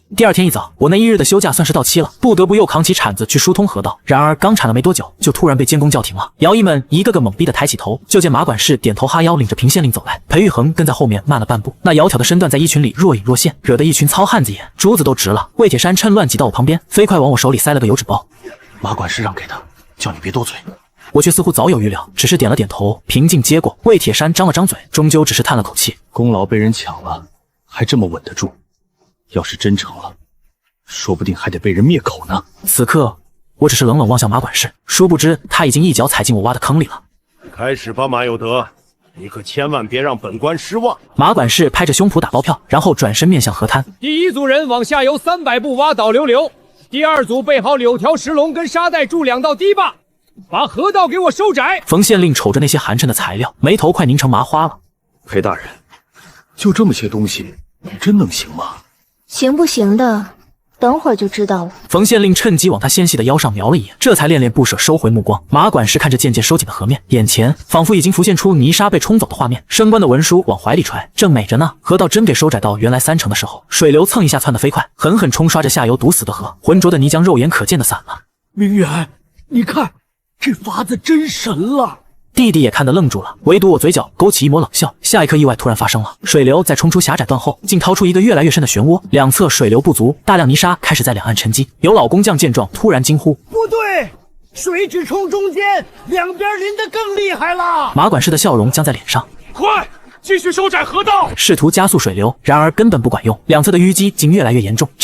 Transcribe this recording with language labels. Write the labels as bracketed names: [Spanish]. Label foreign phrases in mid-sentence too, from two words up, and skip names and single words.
[Chinese] 第二天一早，我那1日的休假算是到期了，不得不又扛起鏟子去疏通河道。然而剛鏟了沒多久，就突然被監工叫停了。衙役們一個個懵逼的抬起頭，就見馬管事點頭哈腰，領着平縣令走來，裴玉衡跟在後面慢了半步，那窈窕的身段在一群裡若隱若現，惹得一群糙漢子眼珠子都直了。魏鐵山趁亂擠到我旁邊，飛快往我手裡塞了個油紙包。馬管事讓給他，叫你別多嘴。我卻似乎早有預料，只是點了點頭，平靜接過。魏鐵山張了張嘴，終究只是嘆了口氣。功勞被人搶了，還這麼穩得住，要是真成了，說不定還得被人滅口呢。此刻我只是冷冷望向馬管事，殊不知他已經一腳踩進我挖的坑裡了。開始吧，馬有德，你可千萬別讓本官失望。馬管事拍着胸脯打包票，然後轉身面向河灘。第一組人往下游300步挖導流流，第二組備好柳條石龍跟沙袋築2道堤壩，把河道給我收窄。馮縣令瞅着那些寒磣的材料，眉頭快凝成麻花了。裴大人，就這麼些東西，真能行嗎？行不行的，等會兒就知道了。馮縣令趁機往他纖細的腰上瞄了一眼，這才戀戀不捨收回目光。馬管事看着漸漸收緊的河面，眼前仿佛已經浮現出泥沙被沖走的畫面，升官的文書往懷裡揣，正美着呢。河道真給收窄到原來3成的時候，水流蹭一下竄得飛快，狠狠沖刷着下游堵死的河，渾濁的泥漿肉眼可見的散了。明遠，你看這法子真神了。弟弟也看得愣住了，唯獨我嘴角勾起一抹冷笑。下一刻，意外突然發生了，水流在衝出狹窄段後，竟掏出一個越來越深的漩渦，兩側水流不足，大量泥沙開始在兩岸沉積。有老工匠見狀，突然驚呼： 不對，水只衝中間，兩邊淋得更厲害了。馬管事的笑容僵在臉上，快繼續收窄河道，試圖加速水流，然而根本不管用，兩側的淤積竟越來越嚴重。